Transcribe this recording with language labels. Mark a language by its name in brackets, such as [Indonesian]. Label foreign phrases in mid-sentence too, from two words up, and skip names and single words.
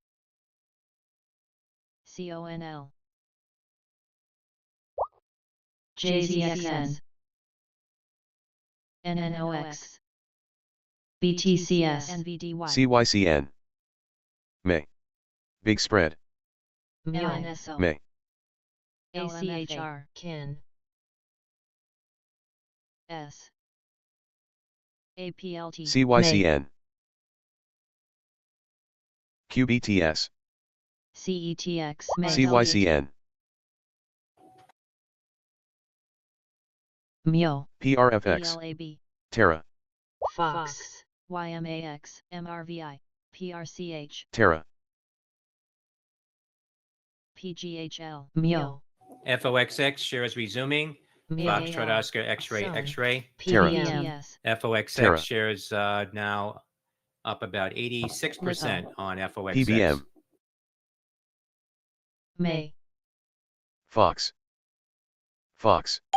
[English] CONL, JZXN, NNOX, BTCS, NVDY, CYCN, May, Big Spread, MNSO, May, ACHR, KIN, S, APLT, CYCN, QBTS, CETX, CYCN, MIO, PRFX, PLAB, Terra, Fox, YMAX, MRVI, PRCH, Terra, PGHL, MIO, FOXX shares resuming. Foxtrot MIO, Oscar X-ray SOUN, X-ray. Terra. PBM, FOXX Terra. shares now up about 86% on FOXX. PBM, May, Fox, Fox,